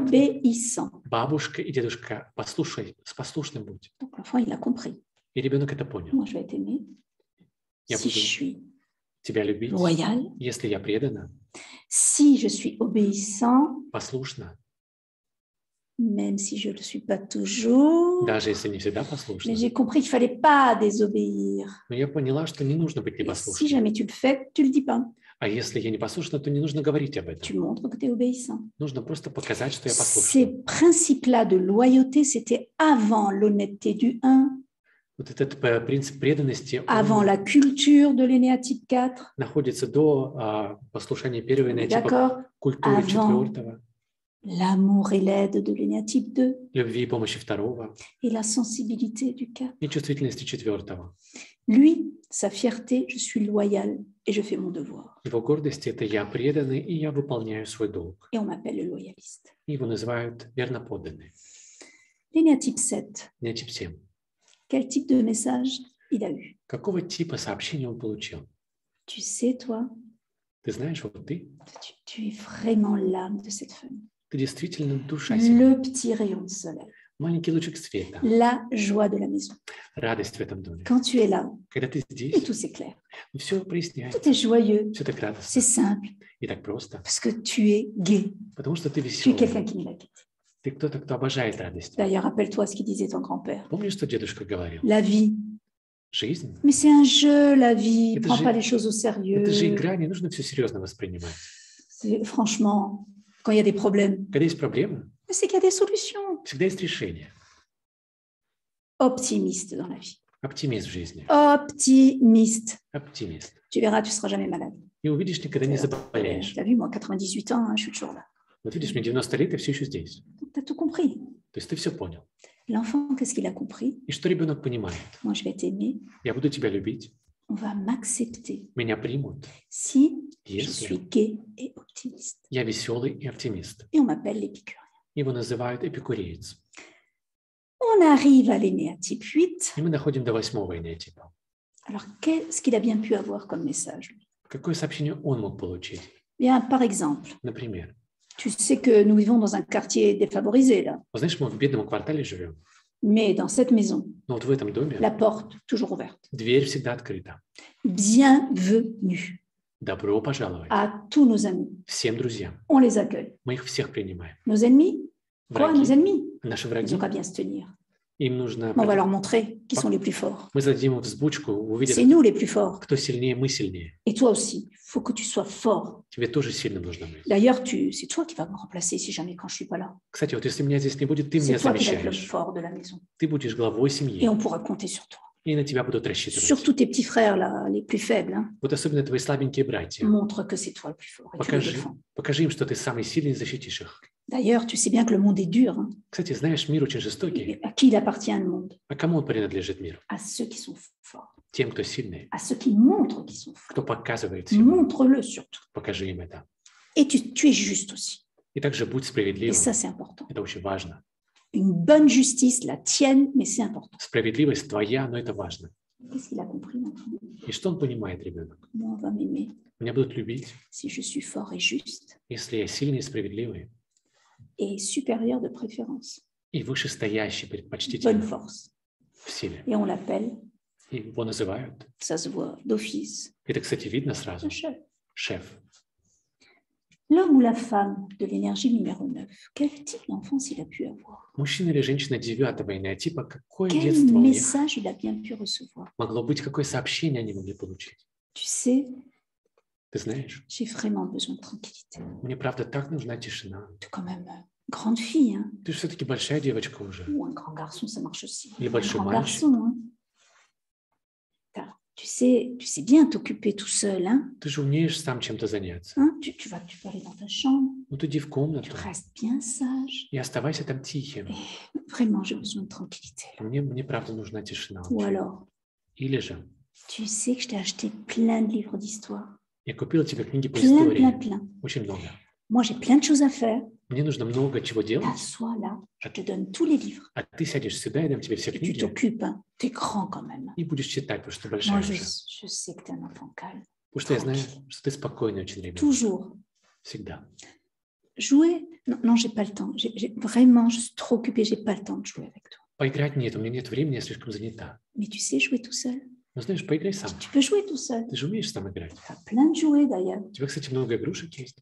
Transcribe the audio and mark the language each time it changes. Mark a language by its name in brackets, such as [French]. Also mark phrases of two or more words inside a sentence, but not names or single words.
[French] Obéissant. [Russian] бабушка и дедушка. Послушай, послушным будь. [French] Donc l'enfant, il a compris. [Russian] И ребенок это понял. [French] Moi, je vais être aimé [Russian] Я [French] si [Russian] буду [French] je suis [Russian] тебя любить, [French] loyal, [Russian] если я предана, [French] si je suis obéissant, [Russian] послушна, [French] même si je ne le suis pas toujours. [Russian] даже если не всегда [French] Mais [Russian] послушна. [French] j'ai compris qu'il ne fallait pas désobéir. [Russian] Но я поняла, что не нужно быть [French] Et si [Russian] непослушным. [French] jamais tu le fais, tu ne le dis pas. [Russian] А если я не послушна, то не нужно говорить об этом. [French] Tu montres que tu es obéissant. [Russian] Нужно просто показать, что я послушна. [French] Ces principes-là de loyauté, c'était avant l'honnêteté du 1, [Russian] Вот этот принцип преданности, [French] avant [Russian] он [French] la culture de l'énéatype 4. [Russian] находится до послушания первого [French] On est [Russian] энеотипа, [French] d'accord? [Russian] культуры [French] Avant. [Russian] четвертого, [French] L'amour et l'aide de l'énéatype 2 [Russian] любви и помощи второго [French] et la sensibilité du 4. [Russian] и чувствительности четвертого. [French] Lui, sa fierté, je suis loyal et je fais mon devoir. [Russian] Его гордость – это я преданный, и я выполняю свой долг. [French] Et on m'appelle le loyaliste. [Russian] Его называют верноподданный. [French] L'énéatype 7, [Russian] Энеотип 7. [French] quel type de message il a eu? [Russian] Какого типа сообщения он получил? [French] Tu sais, toi, [Russian] Ты знаешь, вот [French] tu es vraiment l'âme de cette famille. [Russian] ты действительно душа семьи. [French] Le petit rayon de soleil, [Russian] Маленький лучик света, [French] la joie de la maison. [Russian] радость в этом доме. [French] Quand tu es là, [Russian] Когда ты [French] et [Russian] здесь, [French] tout s'éclaire. [Russian] все проясняется, [French] Tout est joyeux, [Russian] все так [French] c'est [Russian] радостно [French] simple, [Russian] и так просто, [French] parce que tu es gai. [Russian] потому что ты [French] Tu es [Russian] веселый. [French] quelqu'un qui me la quitte. [Russian] Ты кто-то, кто обожает радость. [French] D'ailleurs, rappelle-toi ce qu'il disait ton grand-père. [Russian] Помнишь, что дедушка говорил? [French] La vie. [Russian] Жизнь [French] Mais c'est un jeu, la vie. [Russian] Это [French] Prends [Russian] же- [French] pas les choses au sérieux. [Russian] это же игра, не нужно все серьезно воспринимать. [French] Franchement, quand il y a des problèmes, [Russian] Когда есть проблемы, [French] c'est qu'il y a des solutions. [Russian] всегда есть решение. [French] Optimiste dans la vie. [Russian] Оптимист в жизни. [French] Optimiste. [Russian] Оптимист. [French] Tu verras, tu seras jamais malade. [Russian] И увидишь, никогда не заболеешь. [French] Tu as vu, moi, 98 ans, hein, je suis toujours là. [Russian] Вот видишь, мне 90 лет, и все еще здесь. [French] Tu as tout compris. [Russian] То есть ты все понял. [French] L'enfant, qu'est-ce qu'il a compris? [Russian] И что ребенок понимает? [French] Moi, je vais t'aimer, [Russian] Я буду тебя любить, [French] on va m'accepter [Russian] меня примут, [French] si je [Russian] если [French] suis gai et optimiste. [Russian] я веселый и оптимист. [French] Et on m'appelle l'épicurien. [Russian] Его называют эпикуреец. [French] On arrive à l'énéatype 8. [Russian] И мы доходим до 8-го энеатипа. [French] Alors, qu'est-ce qu'il a bien pu avoir comme message? [Russian] Какое сообщение он мог получить? [French] Bien, par exemple, [Russian] Например, [French] tu sais que nous vivons dans un quartier défavorisé, là. [Russian] вот знаешь, мы в бедном квартале живем, [French] Mais dans cette maison, [Russian] но вот в этом доме [French] la porte toujours ouverte. [Russian] дверь всегда открыта. [French] Bienvenue [Russian] Добро пожаловать [French] à tous nos amis. [Russian] всем друзьям. [French] On les accueille. [Russian] Мы их всех принимаем. [French] Nos ennemis? Quoi, nos [Russian] Враги, [French] ennemis? [Russian] наши [French] Ils [Russian] враги, [French] n'ont qu'à bien se tenir. [Russian] им нужно... [French] On va leur montrer qui sont les plus forts. [Russian] Мы зададим им взбучку, увидят, [French] C'est nous les plus forts. [Russian] кто сильнее, мы сильнее. [French] Et toi aussi, il faut que tu sois fort. [Russian] Тебе тоже сильным нужно быть. [French] D'ailleurs, c'est toi qui vas me remplacer si jamais quand je suis pas là. [Russian] Кстати, вот если меня здесь не будет, ты [French] C'est [Russian] меня [French] toi qui vas être le [Russian] замещаешь. [French] fort de la maison. [Russian] Ты будешь главой [French] Et [Russian] семьи, [French] on pourra compter sur toi. [Russian] и на тебя будут рассчитывать. [French] Surtout tes petits frères, là, les plus faibles. Hein. [Russian] Вот особенно твои слабенькие братья. [French] Montre que c'est toi le plus fort et tu les défends. [Russian] Покажи им, что ты самый сильный, и защитишь их. [French] D'ailleurs, tu sais bien que le monde est dur. Hein. [Russian] Кстати, знаешь, мир очень жестокий. [French] Et à qui il appartient le monde? [Russian] А кому он принадлежит мир? [French] À ceux qui sont forts. [Russian] Тем, кто сильный, [French] À ceux qui montrent qu'ils sont forts. [Russian] кто показывает всем. [French] Montre-le surtout. [Russian] Покажи им это. [French] Et tu es juste aussi. [Russian] И также будь [French] Et [Russian] справедливым. [French] ça, c'est important. [Russian] Это очень важно. [French] Une bonne justice, la tienne, mais c'est important. [Russian] Справедливость твоя, но это важно. [French] Qu'est-ce qu'il a compris maintenant? [Russian] И что он понимает, ребенок? [French] Moi, on va m'aimer [Russian] Меня будут любить, [French] si je suis fort et juste [Russian] если я сильный и справедливый, [French] et supérieur de préférence. [Russian] и вышестоящий, [French] Bonne [Russian] предпочтительный [French] force. [Russian] в силе. [French] Et on l'appelle, [Russian] И его называют. [French] ça se voit d'office, [Russian] Это, кстати, видно [French] un [Russian] сразу. [French] chef. [Russian] Шеф. [French] L'homme ou la femme de l'énergie numéro 9, quel type d'enfance il a pu avoir? [Russian] Мужчина или женщина 9-го энеатипа, какое [French] Quel [Russian] детство у них [French] message il a bien pu recevoir? [Russian] могло быть, какое сообщение они могли получить? [French] Tu sais, [Russian] Ты знаешь, [French] j'ai vraiment besoin de tranquillité. [Russian] мне правда так нужна тишина. [French] Tu es quand même grande fille, hein? [Russian] Ты же все-таки большая девочка уже. [French] Ou un grand garçon, ça marche aussi. Il est Un [Russian] большой [French] grand [Russian] мальчик. [French] garçon, hein? Tu sais bien t'occuper tout seul, hein? [Russian] Ты же умеешь сам чем-то заняться. [French] Hein? Tu peux aller dans ta chambre, [Russian] Ну, ты иди в [French] tu [Russian] комнату [French] restes bien sage. [Russian] и оставайся там тихим. [French] Vraiment, j'ai besoin de tranquillité. [Russian] Мне правда нужна тишина. [French] Ou alors, [Russian] Или же, [French] tu sais que je t'ai acheté plein de livres d'histoire. [Russian] я купил тебе книги по [French] Plein, [Russian] истории. [French] plein, plein. [Russian] Очень много. [French] Moi, j'ai plein de choses à faire. [Russian] Мне нужно много чего делать, [French] T'assois là, je te donne tous les livres. [Russian] а ты сядешь сюда, я дам тебе все [French] Et tu [Russian] книги, [French] t'occupes, hein. T'es grand quand même. [Russian] и будешь читать, потому что ты [French] Moi, [Russian] большая [French] je, [Russian] уже. [French] je sais que t'es un enfant calme. [Russian] Потому что я знаю, что ты спокойный очень ребенок. [French] Toujours. [Russian] Всегда. [French] Jouer, non, j'ai pas le temps. Vraiment, je suis trop occupée, j'ai pas le temps de jouer avec toi. [Russian] Поиграть нет, у меня нет времени, я слишком занята. [French] Mais tu sais jouer tout seul. [Russian] Ну, знаешь, поиграй сам. [French] Tu peux jouer tout seul. [Russian] Ты же умеешь сам играть. [French] Tu as plein de jouets d'ailleurs. [Russian] У тебя, кстати, много игрушек есть.